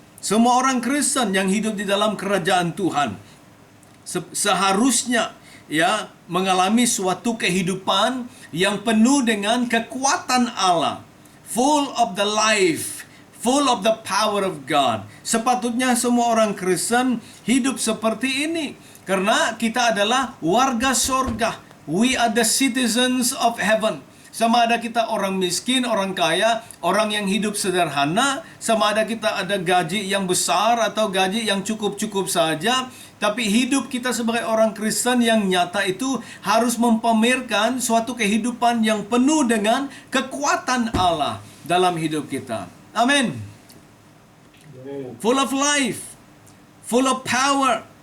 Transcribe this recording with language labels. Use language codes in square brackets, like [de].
[id] Semua orang Kristen yang hidup di dalam kerajaan Tuhan seharusnya ya mengalami suatu kehidupan yang penuh dengan kekuatan Allah, [en] full of the life, full of the power of God. [id] Sepatutnya semua orang Kristen hidup seperti ini karena kita adalah warga surga. [en] We are the citizens of heaven. [id] Sama ada kita orang miskin, orang kaya, orang yang hidup sederhana, sama ada kita ada gaji yang besar atau gaji yang cukup-cukup saja, tapi hidup kita sebagai orang Kristen yang nyata itu harus mempamerkan suatu kehidupan yang penuh dengan kekuatan Allah dalam hidup kita. Amin. [en] Full of life, full of power.